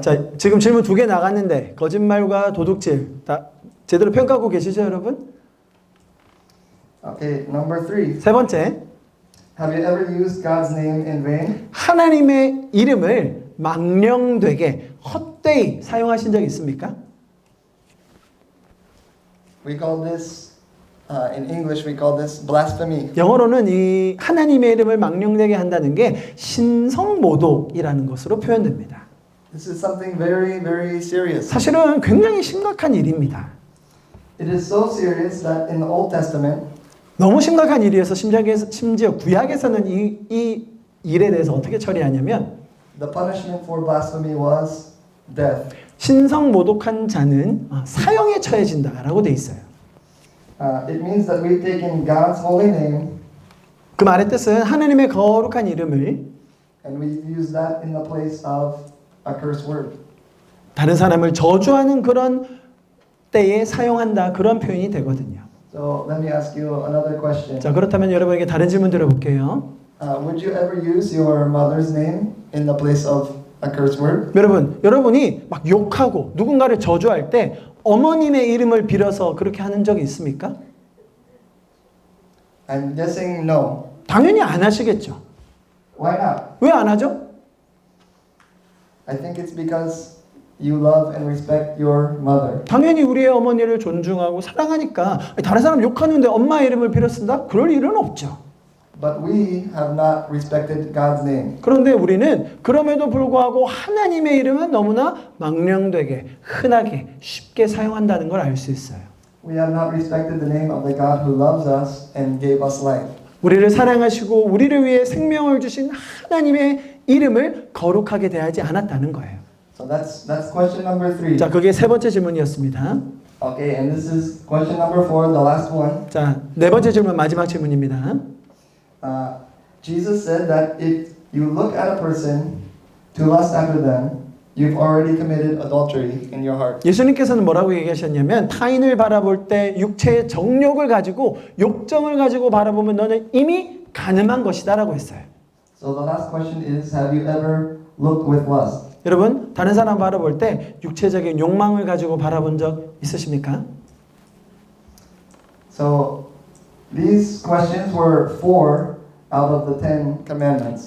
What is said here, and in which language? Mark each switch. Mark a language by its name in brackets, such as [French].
[Korean] 자, 지금 질문 2개 나갔는데 거짓말과 도둑질 다 제대로 평가하고 계시죠, 여러분? [English] Okay, number 3. [Korean] 세 번째, [English] Have you ever used God's name in vain? [Korean] 하나님의 이름을 망령되게 헛되이 사용하신 적 있습니까? [English] We call this, in English, we call this blasphemy. [Korean] 영어로는 이 하나님의 이름을 망령되게 한다는 게 신성모독이라는 것으로 표현됩니다. [English] This is something very, very serious. [Korean] 사실은 굉장히 심각한 일입니다. [English] It is so serious that in the Old Testament, [Korean] 너무 심각한 일이어서 심지어 구약에서는 이 일에 대해서 어떻게 처리하냐면 [English] the punishment for blasphemy was death. [Korean] 신성모독한 자는 사형에 처해진다라고 돼 있어요. [English] It means that we've taken God's holy name [Korean] 그 말의 뜻은 하나님의 거룩한 이름을 [English] and we've used that in the place of a curse word. [Korean] 다른 사람을 저주하는 그런 때에 사용한다 그런 표현이 되거든요. [English] So let me ask you another question. [Korean] 자, 그렇다면 여러분에게 다른 질문 드려볼게요. [English] Would you ever use your mother's name in the place of a curse word? [Korean] 여러분이 막 욕하고 누군가를 저주할 때 어머님의 이름을 빌어서 그렇게 하는 적이 있습니까? [English] I'm guessing no. [Korean] 당연히 안 하시겠죠. [English] Why not? [Korean] 왜 안 하죠? [English] I think it's because you love and respect your mother. [Korean] 당연히 우리의 어머니를 존중하고 사랑하니까 다른 사람 욕하는데 엄마 이름을 빌어 쓴다? 그럴 일은 없죠. [English] But we have not respected God's name. [Korean] 그런데 우리는 그럼에도 불구하고 하나님의 이름은 너무나 망령되게 흔하게 쉽게 사용한다는 걸 알 수 있어요. [English] We have not respected the name of the God who loves us and gave us life. [Korean] 우리를 사랑하시고 우리를 위해 생명을 주신 하나님의 이름을 거룩하게 대하지 않았다는 거예요. [English] So that's question number 3. [Korean] 자, 그게 세 번째 질문이었습니다. [English] Okay, and this is question number 4, the last one. [Korean] 자, 네 번째 질문 마지막 질문입니다. [English] Jesus said that if you look at a person to lust after them, you've already committed adultery in your heart. [Korean] 예수님께서는 뭐라고 얘기하셨냐면 타인을 바라볼 때 육체의 정욕을 가지고 욕정을 가지고 바라보면 너는 이미 간음한 것이다라고 했어요. [English] So the last question is, have you ever looked with lust? [Korean] 여러분, 다른 사람 바라볼 때 육체적인 욕망을 가지고 바라본 적 있으십니까? [English] So these questions were 4 out of the 10 commandments.